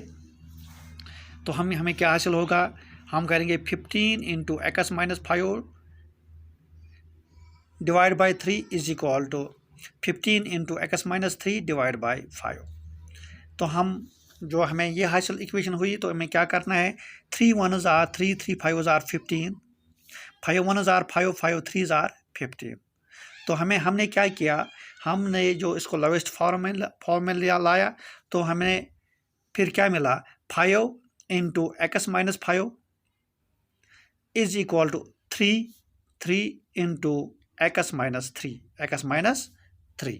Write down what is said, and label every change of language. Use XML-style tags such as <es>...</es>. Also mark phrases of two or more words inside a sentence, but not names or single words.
<hi>तो हमें क्या हासिल होगा, हम करेंगे 15</hi> <en>into x minus 5 divide by 3 is equal to 15 into x minus 3 divide by 5.</en> <hi>तो हम जो हमें ये हासिल इक्वेशन हुई तो हमें क्या करना है,</hi> <en>3 1s are 3, 3 5s are 15, 5 1s are 5, 5 3s are 15।</en> <hi>तो हमने क्या किया, हमने जो इसको</hi> <en>lowest form</en> <hi>में लाया तो हमें फिर क्या मिला, 5</hi> <en>into x minus 5 is equal to 3 into x minus 3.</en>